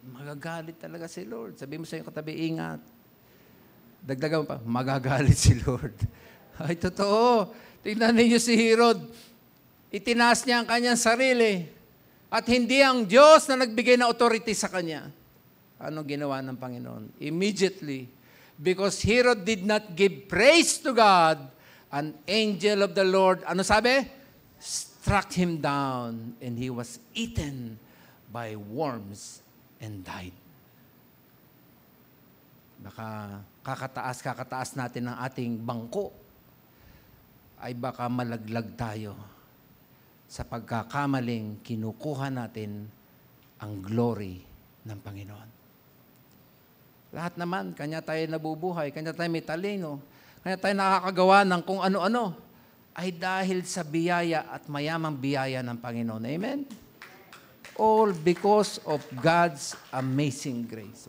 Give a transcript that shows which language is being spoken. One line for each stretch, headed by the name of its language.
Filipino: Magagalit talaga si Lord. Sabi mo sa iyong katabi, ingat. Dagdagan mo pa, magagalit si Lord. Ay, totoo. Tingnan ninyo si Herod. Itinaas niya ang kanyang sarili. At hindi ang Diyos na nagbigay ng authority sa kanya. Ano ginawa ng Panginoon?
English: Immediately, because Herod did not give praise to God, an angel of the Lord,
Filipino: ano sabi?
English: Struck him down, and he was eaten by worms and died.
Filipino: Baka kakataas natin ng ating bangko, ay baka malaglag tayo sa pagkakamaling kinukuha natin ang glory ng Panginoon. Lahat naman, kanya tayo nabubuhay, kanya tayo may talino, kanya tayo nakakagawa ng kung ano-ano, ay dahil sa biyaya at mayamang biyaya ng Panginoon. Amen?
English: All because of God's amazing grace.